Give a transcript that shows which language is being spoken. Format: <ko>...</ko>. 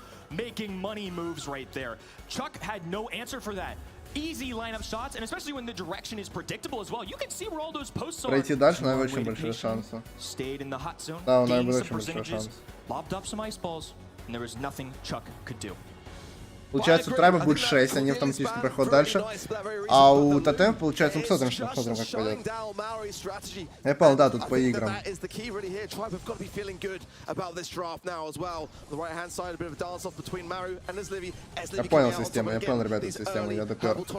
<en>Making money moves right there. Chuck had no answer for that. Easy lineup shots, and especially when the direction is predictable as well. You can see where all those posts are.</en> <ru>Пройти дальше, Нави очень большой шанс.</ru> <en>Stayed in the hot zone.</en> <ru>Да, у Нави очень большой шанс.</ru> <en>Lobbed up some ice balls, and there was nothing Chuck could do.</en> <ru>Получается, у Трайба будет 6, они автоматически проходят дальше. А у Тотем, получается, мы посмотрим, как пойдет. Я понял, да, тут по играм. Я понял систему, ребята, систему, я допер.</ru>